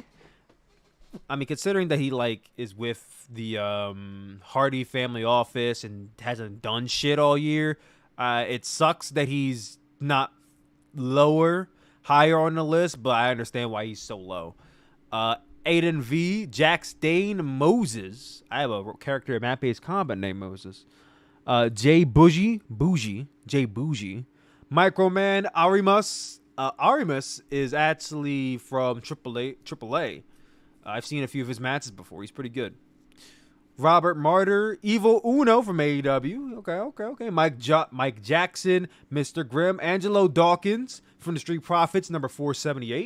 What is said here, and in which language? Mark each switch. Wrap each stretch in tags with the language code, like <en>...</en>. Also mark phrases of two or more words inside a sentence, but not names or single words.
<en>Isaiah Cassidy I mean, considering that he like is with the Hardy family office and hasn't done shit all year, it sucks that he's not higher on the list, but I understand why he's so low. Aiden V, Jack Stain, Moses. I have a character in Map-based Combat named Moses. Jay Bougie, Jay Bougie. Microman, Arimus. Arimus is actually from AAA. I've seen a few of his matches before. He's pretty good. Robert Martyr, Evil Uno from AEW. Okay. Mike Jackson, Mr. Grimm, Angelo Dawkins from the Street Profits, number 478.</en>